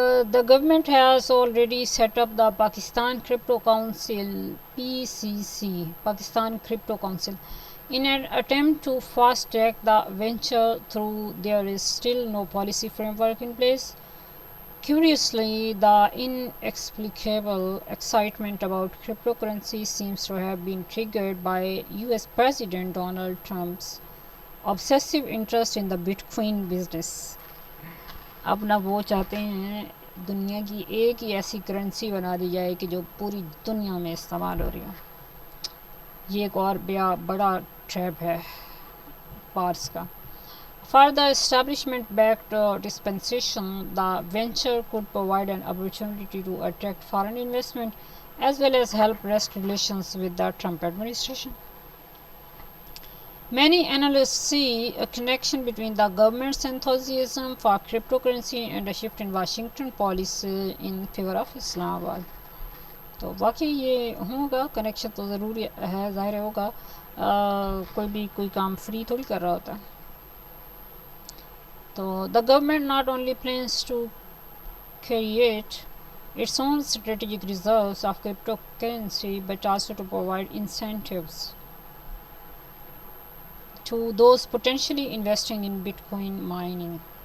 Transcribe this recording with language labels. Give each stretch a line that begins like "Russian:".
English: The government has already set up the Pakistan Crypto Council (PCC), Pakistan Crypto Council, in an attempt to fast-track the venture, though there is still no policy framework in place. Curiously, the inexplicable excitement about cryptocurrency seems to have been triggered by US President Donald Trump's obsessive interest in the Bitcoin business.
Urdu: اب نہ وہ چاہتے ہیں دنیا کی ایک ہی ایسی currency بنا دی جائے کہ جو پوری دنیا میں استعمال ہو رہی ہو. یہ ایک اور بڑا ٹریپ ہے پارس کا.
English: For the establishment-backed dispensation, the venture could provide an opportunity to attract foreign investment as well as help rest relations with the Trump administration. Many analysts see a connection between the government's enthusiasm for cryptocurrency and a shift in Washington policy in favor of Islamabad.
Urdu: تو واقعی یہ ہوگا connection تو ضروری ہے، ظاہر ہوگا. کوئی بھی کوئی کام فری تھوڑی کر رہا ہوتا ہے.
English: تو the government not only plans to create its own strategic reserves of cryptocurrency but also to provide incentives to those potentially investing in Bitcoin mining.